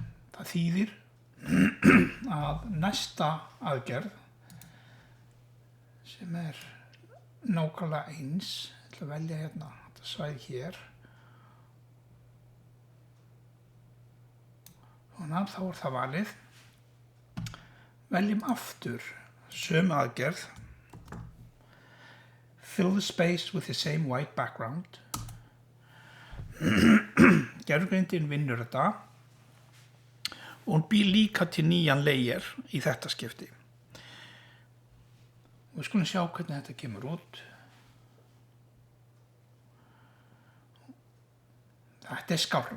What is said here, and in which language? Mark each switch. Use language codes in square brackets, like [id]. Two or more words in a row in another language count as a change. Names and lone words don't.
[is] Það þýðir að næsta aðgerð sem er nákvæmlega eins, ég ætla að velja hérna þetta svæði hér og þá er það valið. Veljum aftur sömu aðgerð. [en] Fill the space with the same white background. [is] Gervigreindin vinnur þetta og hún býr líka til nýjan layer í þetta skipti. Og við skulum sjá hvernig þetta kemur út. Þetta skárra.